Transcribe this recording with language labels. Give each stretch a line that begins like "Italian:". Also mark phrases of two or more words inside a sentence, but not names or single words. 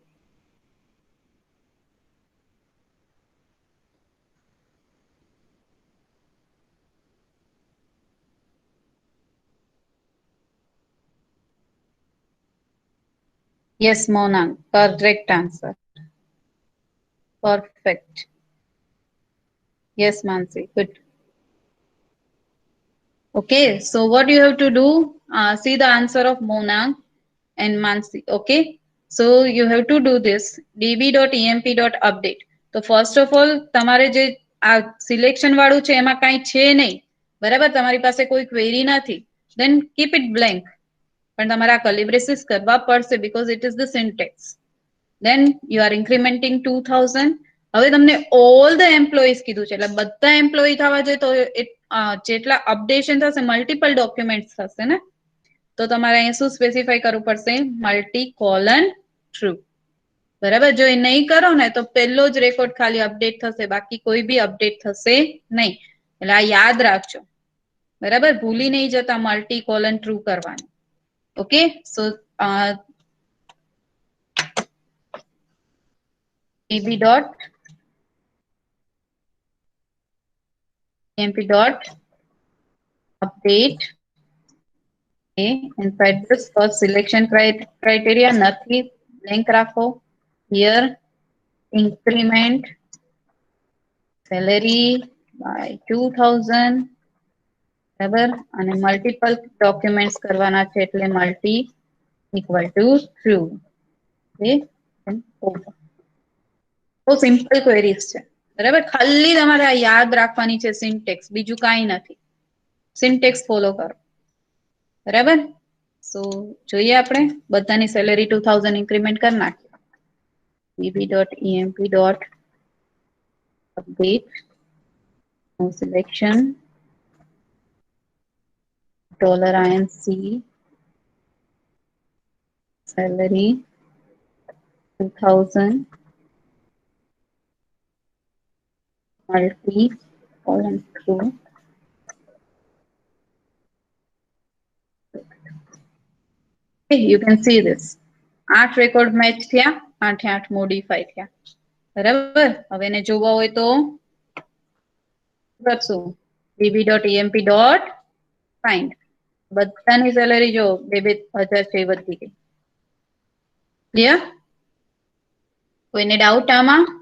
English: Yes Monang, correct answer. Perfect. Yes, Mansi. Good. Okay, so what you have to do? See the answer of Monang and Mansi. Okay, so you have to do this db.emp.update. તો first of all,
Gujarati: તમારે જે આ સિલેક્શન વાળું છે એમાં કાંઈ છે નહીં, બરાબર? તમારી પાસે કોઈ ક્વેરી નથી,
English: then keep it blank.
Gujarati: પણ તમારે આ કલિબ્રેસિસ કરવા પડશે
English: because it is the syntax. Then you are incrementing 2000.
Gujarati: હવે તમને
English: all the employees
Gujarati: કીધું છે એટલે બધા એમ્પ્લોયી થવા જોઈએ તો જેટલા અપડેશન થશે
English: multiple documents
Gujarati: થશે ને, તો તમારે અહીંયા શું સ્પેસિફાઈ કરવું પડશે?
English: multi colon true. બરાબર?
Gujarati: જો એ નહીં કરો ને તો પહેલો જ રેકોર્ડ ખાલી અપડેટ થશે, બાકી કોઈ બી અપડેટ થશે નહીં. એટલે આ યાદ રાખજો, બરાબર? ભૂલી નહીં જતા
English: multi colon true
Gujarati: કરવાનું.
English: Okay, so db dot emp dot update. Inside this first selection criteria નથી, blank રાખો. Here increment salary by 2000,
Gujarati: બરાબર? અને
English: multiple documents
Gujarati: કરવાના છે એટલે
English: multi equal to true.
Gujarati: ઓકે, બહુ
English: simple queries
Gujarati: છે, બરાબર? ખાલી તમારે આ યાદ રાખવાની છે સિન્ટેક્સ, બીજું કાંઈ નથી.
English: syntax follow
Gujarati: કરો, બરાબર? સો જોઈએ આપણે બધાની સેલેરી 2000 ઇન્ક્રીમેન્ટ કરી નાખીએ.
English: db.emp.update no selection $inc salary 2000 multi column true. You can see this.
Gujarati: 8
English: record match
Gujarati: થયા, 8 મોડિફાઈ થયા, બરાબર? હવે એને જોવા હોય તો કરશું db.emp.find. બધાની સેલેરી જો 2,000 છે વધી ગઈ. ક્લિયર? કોઈને ડાઉટ આમાં?